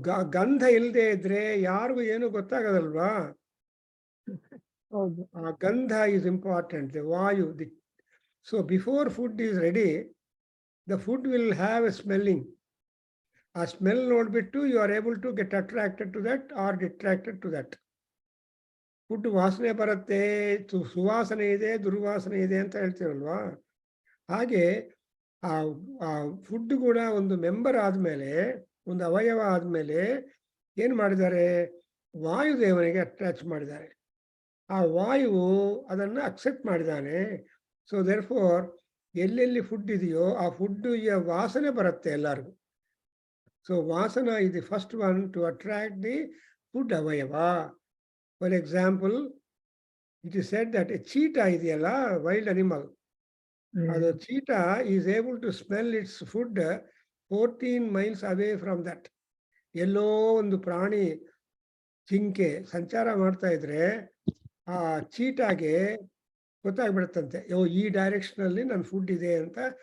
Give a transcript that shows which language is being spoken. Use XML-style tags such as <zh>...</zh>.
<kn>ಗಂಧ ಇಲ್ಲದೆ ಇದ್ರೆ ಯಾರಿಗೂ ಏನು ಗೊತ್ತಾಗದಲ್ವಾ?</kn> <en>ಆ ಗಂಧ is important, the vayu. So before food is ready, the food will have a smelling. A smell ನೋಡ್ಬಿಟ್ಟು you are able to get attracted to that or detracted to that.</en> <kn>Food ವಾಸನೆ ಬರುತ್ತೆ, ಸುವಾಸನೆ ಇದೆ, ದುರ್ವಾಸನೆ ಇದೆ ಅಂತ ಹೇಳ್ತೀವಲ್ವಾ? ಹಾಗೆ ಆ ಫುಡ್ ಕೂಡ ಒಂದು ಮೆಂಬರ್ ಆದ್ಮೇಲೆ, ಒಂದು ಅವಯವ ಆದ್ಮೇಲೆ ಏನ್ ಮಾಡಿದ್ದಾರೆ? ವಾಯುದೇವನಿಗೆ ಅಟ್ಯಾಚ್ ಮಾಡಿದ್ದಾರೆ. ಆ ವಾಯುವು ಅದನ್ನ ಅಕ್ಸೆಪ್ಟ್ ಮಾಡಿದ್ದಾನೆ.</kn> <en>so therefore</en> <kn>ಎಲ್ಲೆಲ್ಲಿ ಫುಡ್ ಇದೆಯೋ ಆ ಫುಡ್ ವಾಸನೆ ಬರುತ್ತೆ ಎಲ್ಲರಿಗೂ.</kn> <en>So ವಾಸನ is the first one to attract the food ಅವಯವ. For example, it is said that a cheetah ಇದೆಯಲ್ಲ, wild animal, ಅದು cheetah is able to smell its food 14 miles away from that.</en> <kn>ಎಲ್ಲೋ ಒಂದು ಪ್ರಾಣಿ, ಜಿಂಕೆ ಸಂಚಾರ ಮಾಡ್ತಾ ಇದ್ರೆ ಆ ಚೀಟಾಗೆ ಗೊತ್ತಾಗ್ಬಿಡುತ್ತಂತೆ, ಈ ಡೈರೆಕ್ಷನ್ ಅಲ್ಲಿ ನನ್ನ ಫುಡ್ ಇದೆ ಅಂತ.</kn>